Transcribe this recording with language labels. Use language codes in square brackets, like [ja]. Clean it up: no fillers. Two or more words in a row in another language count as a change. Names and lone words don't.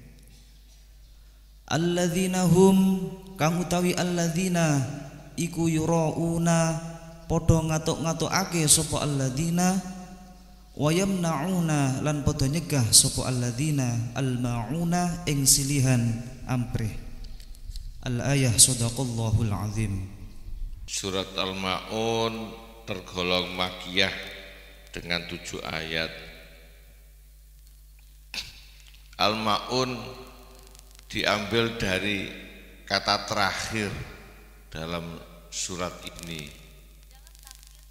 [jv] Alladzina hum kang utawi alladzina iku yurauna padha ngatuk-ngatukake sapa alladzina [ar] ويمنعون [jv] lan padha nyegah sapa alladzina al-mauna ing silihan amprih. [ar] الآية صدق الله العظيم. [id] Surat Al-Ma'un tergolong makiyah dengan 7 ayat. Al-Ma'un diambil dari kata terakhir dalam surat ini.